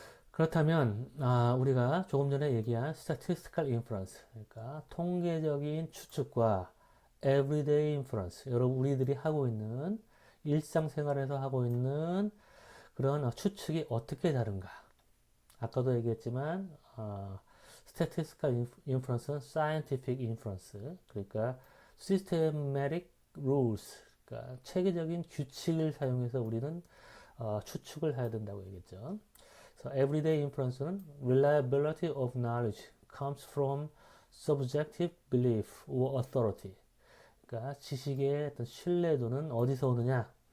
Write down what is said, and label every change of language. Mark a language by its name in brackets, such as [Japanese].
[Korean] 그렇다면 우리가 조금 전에 얘기한 statistical inference, 그러니까 통계적인 추측과 everyday inference, 여러분 우리들이 하고 있는 일상생활에서 하고 있는 그런 추측이 어떻게 다른가? 아까도 얘기했지만 statistical inference는 scientific inference, 그러니까 systematic rules, 그러니까 체계적인 규칙을 사용해서 우리는 추측을 해야 된다고 얘기했죠. [English] So everyday inference는 reliability of knowledge comes from subjective belief or authority. [Korean] 그러니까 지식의 어떤 신뢰도는 어디서 오느냐?